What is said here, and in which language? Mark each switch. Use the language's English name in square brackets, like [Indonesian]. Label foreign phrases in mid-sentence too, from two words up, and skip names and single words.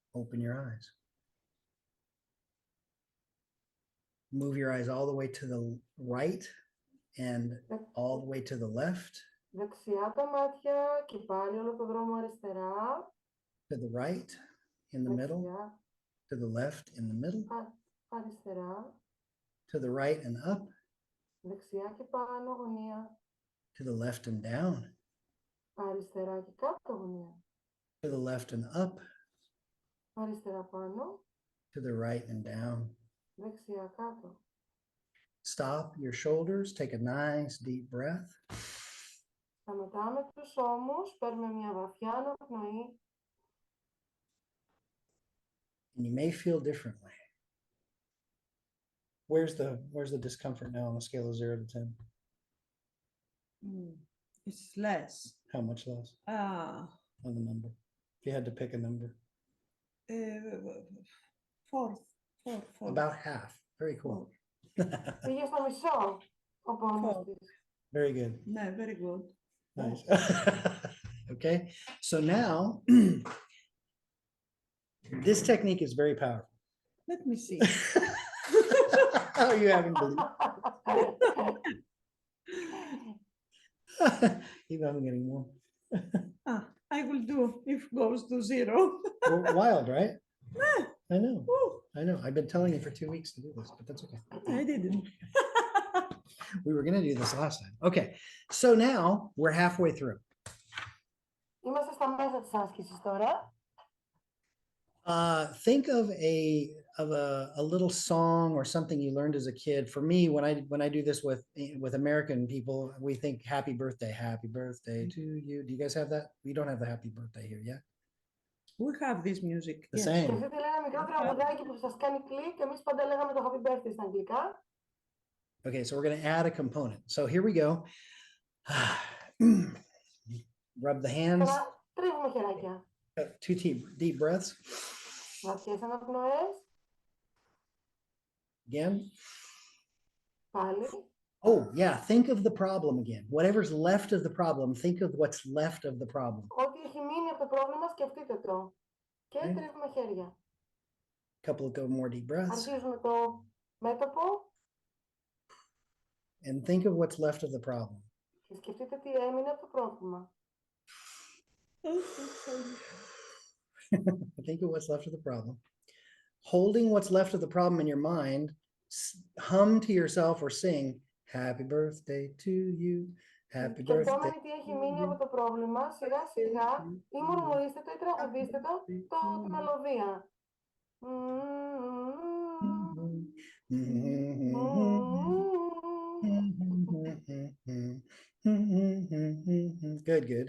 [English] Open your eyes. Move your eyes all the way to the right and all the way to the left, [Greek] Δεξιά τα μάτια και πάλι όλο το δρόμο αριστερά. [English] to the right, in the middle, [Greek] Δεξιά, [English] to the left, in the middle, [Greek] αριστερά. [English] to the right and up, [Greek] Δεξιά και πάνω γωνία. [English] to the left and down, [Greek] Αριστερά και κάτω γωνία. [English] to the left and up, [Greek] Αριστερά πάνω. [English] to the right and down. [Greek] Δεξιά κάτω. [English] Stop your shoulders, take a nice deep breath. [Greek] Σταματάμε τους ώμους, παίρνουμε μια βαθιά αναπνοή. [English] And you may feel differently. Where's the discomfort now on a scale of 0 to 10? It's less. How much less on the number? If you had to pick a number. Fourth. About half. Very cool. [Greek] Πήγε στο μισό ο πόνος της. [English] Very good. No, very good. Nice. Okay. So now this technique is very powerful. Let me see. Oh, you haven't believed. Even I'm getting more. I will do if goes to 0. Wild, right? I know. I know. I've been telling you for 2 weeks to do this, but that's okay. I didn't. We were going to do this last time. Okay. So now we're halfway through. [Greek] Είμαστε στα μέσα της άσκησης τώρα. [English] Think of a little song or something you learned as a kid. For me, when I do this with American people, we think happy birthday to you. Do you guys have that? We don't have the happy birthday here yet. We have this music. The yes. same. [Greek] Σκεφτείτε ένα μικρό τραγουδάκι που σας κάνει κλικ και εμείς πάντα λέγαμε το [English] happy birthday [Greek] στα αγγλικά. [English] Okay, so we're going to add a component. So here we go. Rub the hands. [Greek] Τώρα τρίβουμε χεράκια. [English] 2 deep breaths. [Greek] Βαθιές αναπνοές. [English] Again. [Greek] Πάλι. [English] Oh, yeah. Think of the problem again. Whatever's left of the problem, think of what's left of the problem. [Greek] Ό,τι έχει μείνει από το πρόβλημα, σκεφτείτε το. Και [English] Okay. [Greek] τρίβουμε χέρια. [English] Couple of more deep breaths. [Greek] Αρχίζουμε το μέτωπο [English] And think of what's left of the problem. [Greek] και σκεφτείτε τι έμεινε από το πρόβλημα. [English] Think of what's left of the problem. Holding what's left of the problem in your mind, hum to yourself or sing, happy birthday to you, happy [Greek] Και [English] birthday. [Greek] επόμενη τι έχει μείνει από το πρόβλημα, σιγά σιγά ή μουρμουρίστε το ή τραγουδίστε το, τη μελωδία. [English] Good, good.